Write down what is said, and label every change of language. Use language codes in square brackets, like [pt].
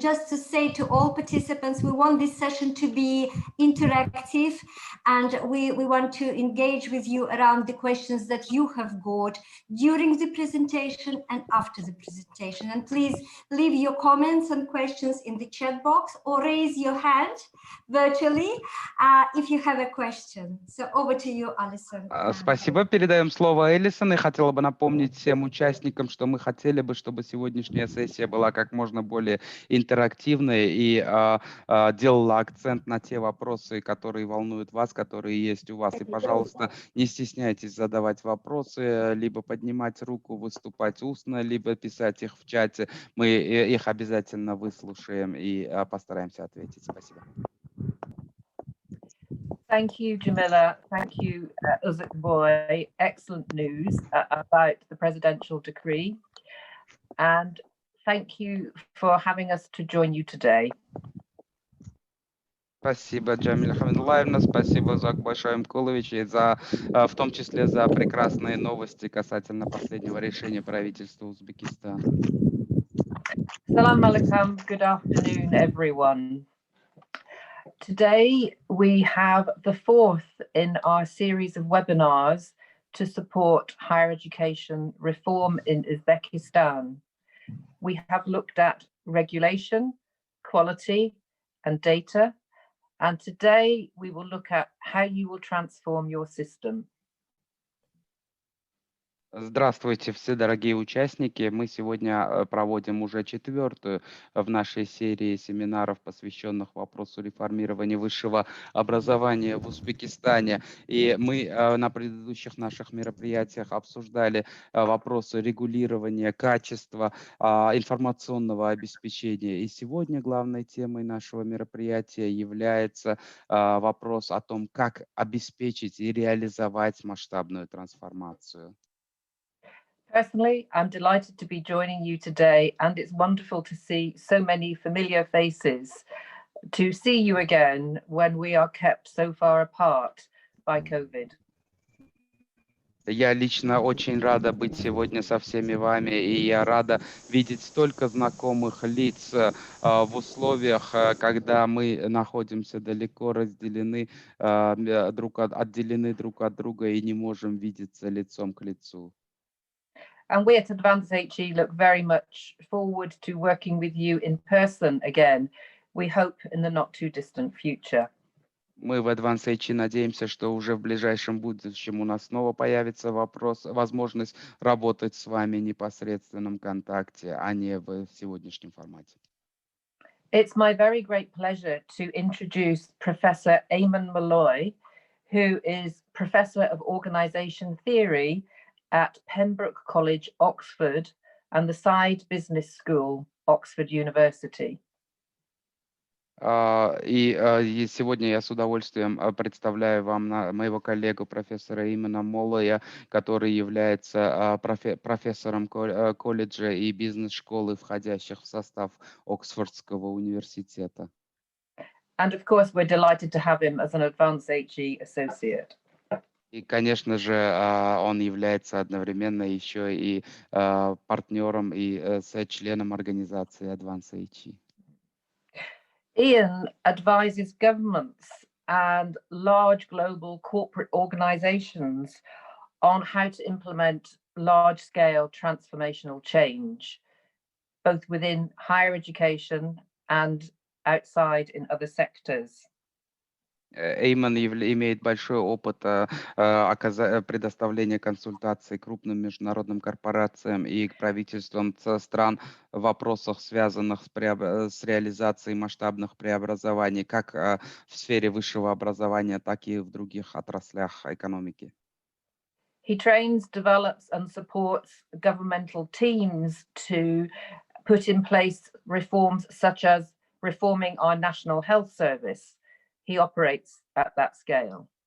[en] Just to say to all participants, we want this session to be interactive, and we want to engage with you around the questions that you have got during the presentation and after the presentation. And please leave your comments and questions in the chat box or raise your hand virtually if you have a question. So over to you, Alison. [ru] Спасибо. Передаем слово Элисон. И хотела бы напомнить всем участникам, что мы хотели бы, чтобы сегодняшняя сессия была как можно более интерактивной и делала акцент на те вопросы, которые волнуют вас, которые есть у вас. И, пожалуйста, не стесняйтесь задавать вопросы, либо поднимать руку, выступать устно, либо писать их в чате. Мы их обязательно выслушаем и постараемся ответить. Спасибо. [en] Thank you, Jamila. Thank you, Uzbekistan. Excellent news about the presidential decree. And thank you for having us to join you today. [ru] Спасибо, Джамиля Хамидуллаевна, спасибо, Зак Большой Мкулович, и в том числе за прекрасные новости касательно последнего решения правительства Узбекистана. [ar] Salam alaikum. [en] Good afternoon, everyone. Today, we have the 4th in our series of webinars to support higher education reform in Uzbekistan. We have looked at regulation, quality, and data. And today, we will look at how you will transform your system. [ru] Здравствуйте, все дорогие участники. Мы сегодня проводим уже 4-ю в нашей серии семинаров, посвященных вопросу реформирования высшего образования в Узбекистане. И мы на предыдущих наших мероприятиях обсуждали вопросы регулирования, качества, информационного обеспечения. И сегодня главной темой нашего мероприятия является вопрос о том, как обеспечить и реализовать масштабную трансформацию. [en] Personally, I'm delighted to be joining you today, and it's wonderful to see so many familiar faces, to see you again when we are kept so far apart by COVID. [ru] Я лично очень рада быть сегодня со всеми вами, и я рада видеть столько знакомых лиц в условиях, когда мы находимся далеко, отделены друг от друга и не можем видеться лицом к лицу. [en] And we at Advanced HE look very much forward to working with you in person again. We hope in the not too distant future. [ru] Мы в Advanced HE надеемся, что уже в ближайшем будущем у нас снова появится возможность работать с вами в непосредственном контакте, а не в сегодняшнем формате. [en] It's my very great pleasure to introduce Professor Eamon Malloy, who is Professor of Organisation Theory at Pembroke College, Oxford, and the Side Business School, Oxford University. [ru] И сегодня я с удовольствием представляю вам моего коллегу профессора Эймона Моллоя, который является профессором колледжа и бизнес-школы, входящих в состав Оксфордского университета. [en] And of course, we're delighted to have him as an Advanced HE associate. [ru] И, конечно же, он является одновременно еще и партнером и членом организации Advanced HE. [en] Ian advises governments and large global corporate organizations on how to implement large-scale transformational change, both within higher education and outside in other sectors. [ru] Эймон имеет большой опыт предоставления консультаций крупным международным корпорациям и правительствам стран в вопросах, связанных с реализацией масштабных преобразований, как в сфере высшего образования, так и в других отраслях экономики. [en] He trains, develops and supports governmental teams to put in place reforms such as reforming our National Health Service. He operates at that scale.